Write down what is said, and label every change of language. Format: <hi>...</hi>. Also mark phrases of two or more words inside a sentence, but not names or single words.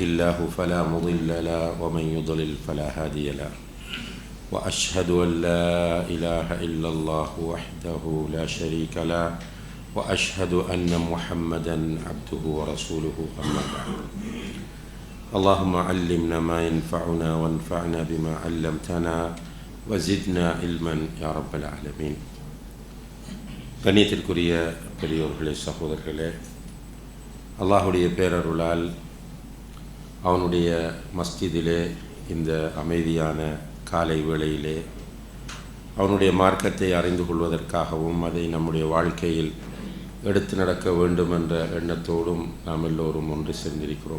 <ar>الله فلا مضل له ومن يضلل فلا هادي له وأشهد أن لا إله إلا الله وحده لا شريك له وأشهد أن محمدا عبده ورسوله أما بعد اللهم علمنا ما ينفعنا وانفعنا بما علمتنا وزدنا علما يا رب العالمين.</ar> <ta>கண்ணியத்திற்குரிய பெரியோர்களே, சகோதரர்களே, அல்லாஹுடைய பேரருளால் அவனுடைய மஸ்ஜிதிலே இந்த அமைதியான காலை வேளையிலே அவனுடைய மார்க்கத்தை அறிந்து கொள்வதற்காகவும் அதை நம்முடைய வாழ்க்கையில் எடுத்து நடக்க வேண்டும் என்ற எண்ணத்தோடும் நாம் எல்லோரும் ஒன்று சேர்ந்திருக்கிறோம்.</ta>